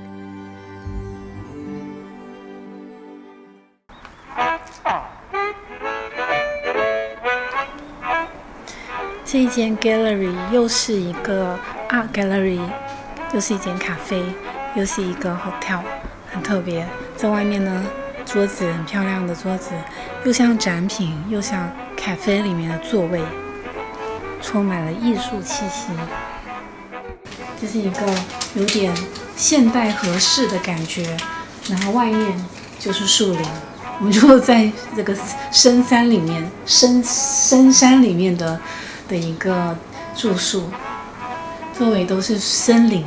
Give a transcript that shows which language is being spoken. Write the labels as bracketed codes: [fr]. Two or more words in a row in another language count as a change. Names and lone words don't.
[zh] 這一間 gallery 又是一個 [en] art gallery， [zh] 又是一間咖啡，又是一個 hotel，很特別。在外面呢，桌子很漂亮的桌子，又像展品，又像咖啡裡面的座位，充滿了藝術氣息。這是一個有點現代合適的感覺，然後外面就是樹林，我們就在這個深山裡面，深山裡面的一個住宿，周圍都是森林。